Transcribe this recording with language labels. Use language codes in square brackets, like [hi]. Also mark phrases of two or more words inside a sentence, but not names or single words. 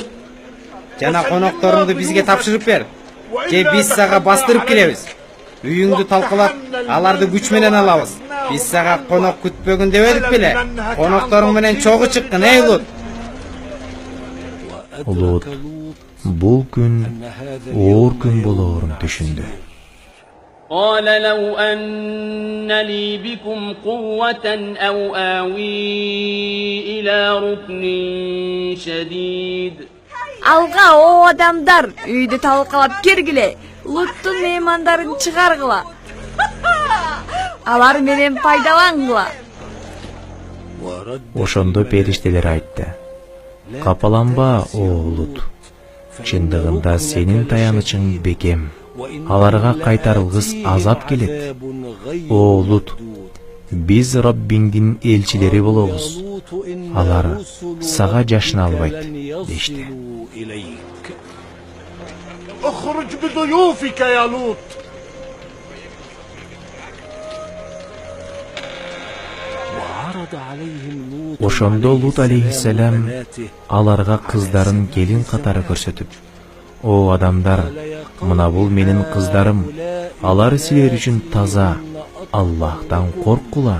[ky] Жана конокторуңду бизге тапшырып бер. Же биз сага бастырып киребиз. Үйүңдү талкалап, аларды күч менен алабыз. Биз сага конок күтпөгүн дебедик беле? Конокторуң менен чогуу чыккын, эй Лут. Лут бул күн оор күн болоорун түшүндү. [ar] قال لو أن لي بكم قوة أو آوي إلى ركن شديد. [ky] Алга о адамдар, үйдү талкалап киргиле. Луттун меймандарын чыгаргыла. Алар менен пайдалангыла. Ошондо периштелер айтты: Капаланба, о Лут. Чындыгында сенин таянычың бекем. Аларга кайтарылгыс азап келет. О Лут, биз Раббиңдин элчилери болобуз. Алар сага жашына албайт дешти. [ar] اخرج بضيوفك يا لوط. [ky] Ошондо Лут алейхиссалам аларга кыздарын келин катары көрсөтүп: О адамдар, мына бул менин кыздарым. Алар силер үчүн таза. Аллахтан коркула.